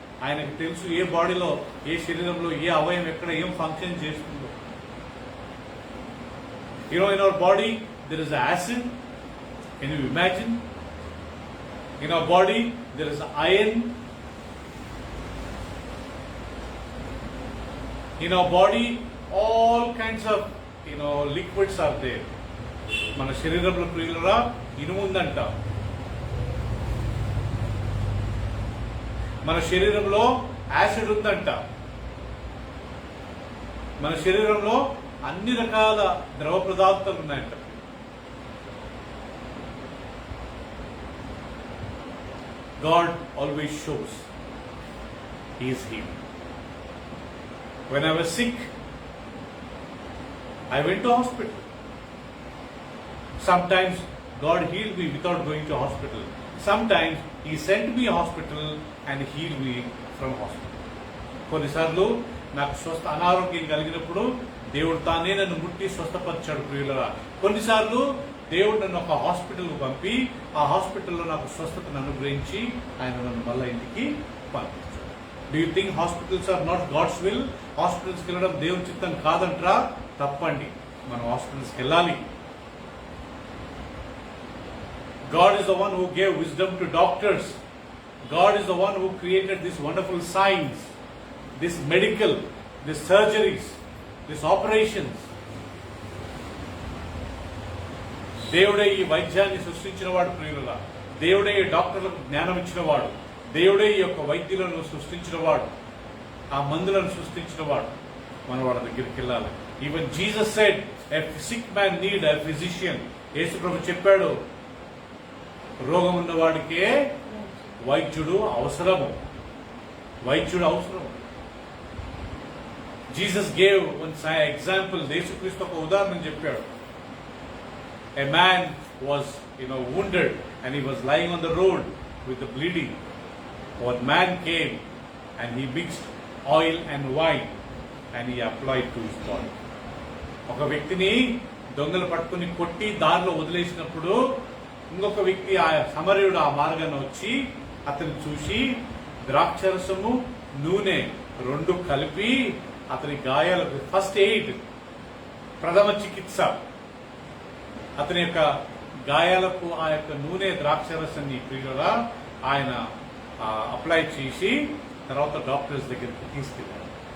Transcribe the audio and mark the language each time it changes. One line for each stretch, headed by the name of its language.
Telugu: ఆయనకు తెలుసు ఏ బాడీలో, ఏ శరీరంలో ఏ అవయవం ఎక్కడ ఏం ఫంక్షన్ చేస్తుందో.
English: In our body there is acid. Can you imagine? In our body there is iron. In our body all kinds of liquids are there.
Telugu: మన శరీరంలో ప్రియులరా ఇనుము ఉందంట. మన శరీరంలో యాసిడ్ ఉందంట. మన శరీరంలో అన్ని రకాల ద్రవ పదార్థాలు ఉన్నాయంట.
English: God always shows He is healed. When I was sick, I went to hospital. Sometimes God healed me without going to hospital. Sometimes He sent me hospital and healed me from hospital.
Telugu: కొన్నిసార్లు నాకు అనారోగ్యం కలిగినప్పుడు దేవుడు తానే నన్ను ముట్టి స్వస్థపరిచాడు ప్రియులరా. కొన్నిసార్లు దేవుడు నన్ను ఒక హాస్పిటల్కు పంపి ఆ హాస్పిటల్లో నాకు స్వస్థతను అనుగ్రహించి ఆయన నన్ను మళ్ళా ఇంటికి పంపించాడు.
English: Do you think hospitals are not God's will?
Telugu: హాస్పిటల్స్కి వెళ్ళడం దేవుని చిత్తం కాదంటారా? తప్పండి. మనం హాస్పిటల్స్కి వెళ్ళాలి.
English: God is the one who gave wisdom to doctors. God is the one who created this wonderful science, this medical, this surgeries, this operations.
Telugu: దేవుడే ఈ వైద్యాన్ని సృష్టించిన వాడు ప్రియులుగా. దేవుడే ఈ డాక్టర్లకు జ్ఞానం ఇచ్చిన వాడు. దేవుడే ఈ యొక్క వైద్యులను సృష్టించిన వాడు. ఆ మందులను సృష్టించిన వాడు. మన వాళ్ళ దగ్గరికి వెళ్ళాలి.
English: Even Jesus said a sick man need a physician.
Telugu: యేసు ప్రభు చెప్పాడు, రోగం ఉన్న వాడికే వైద్యుడు అవసరము. వైద్యుడు అవసరం.
English: Jesus gave one example.
Telugu: యేసుక్రీస్తు ఒక ఉదాహరణ చెప్పాడు.
English: A man was wounded and he was lying on the road with the bleeding. One man came and he mixed oil and wine and he applied to his body.
Telugu: ఒక వ్యక్తిని దొంగలు పట్టుకుని కొట్టి దారిలో వదిలేసినప్పుడు ఇంకొక వ్యక్తి ఆ సమరయుడు ఆ మార్గాన్ని వచ్చి అతన్ని చూసి ద్రాక్షరసము నూనె రెండు కలిపి అతని గాయాలకు ఫస్ట్ ఎయిడ్, ప్రథమ చికిత్స, అతని యొక్క గాయాలకు ఆ యొక్క నూనె ద్రాక్షరసాన్ని ప్రియులుగా ఆయన అప్లై చేసి తర్వాత డాక్టర్స్ దగ్గరికి తీసుకెళ్లారు.